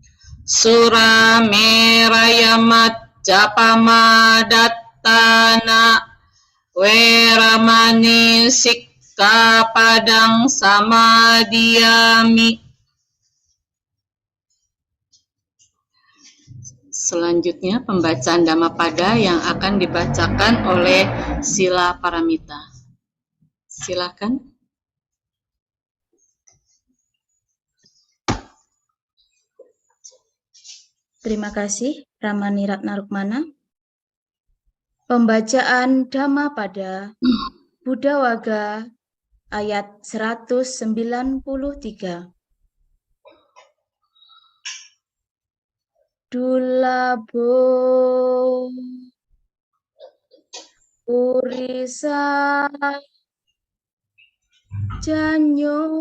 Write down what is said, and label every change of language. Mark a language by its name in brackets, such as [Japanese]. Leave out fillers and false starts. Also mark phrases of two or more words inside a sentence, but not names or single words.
[Pali] Surameraya majapamadattana weramani sikka padang samadiyami. [Indonesian] Selanjutnya pembacaan Dhammapada yang akan dibacakan oleh Sila Paramita. Silakan. Terima kasih, Ramani Ratnarukmana. Pembacaan Dhammapada Buddha Waga ayat 193. [Pali] Dulabo Urisa Janyo